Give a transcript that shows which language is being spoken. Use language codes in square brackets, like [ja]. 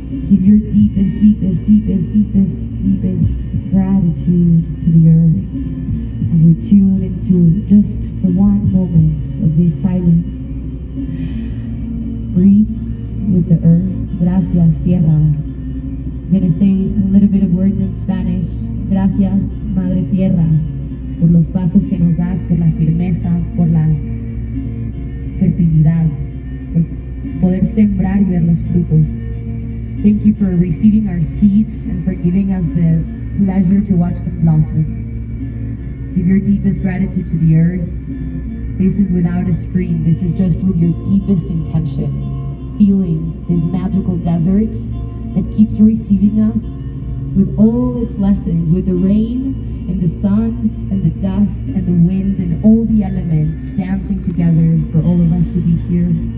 [en] Give your deepest, deepest, deepest, deepest, deepest gratitude to the earth as we tune into just for one moment of this silence. Breathe with the earth. [es] Gracias, tierra. [en] I'm going to say a little bit of words in Spanish. [es] Gracias, Madre Tierra, por los pasos que nos das, por la firmeza, por la fertilidad, por poder sembrar y ver los frutos. [en] Thank you for receiving our seeds and for giving us the pleasure to watch them blossom. Give your deepest gratitude to the earth. This is without a screen. This is just with your deepest intention. Feeling this magical desert that keeps receiving us with all its lessons, with the rain and the sun and the dust and the wind and all the elements dancing together for all of us to be here.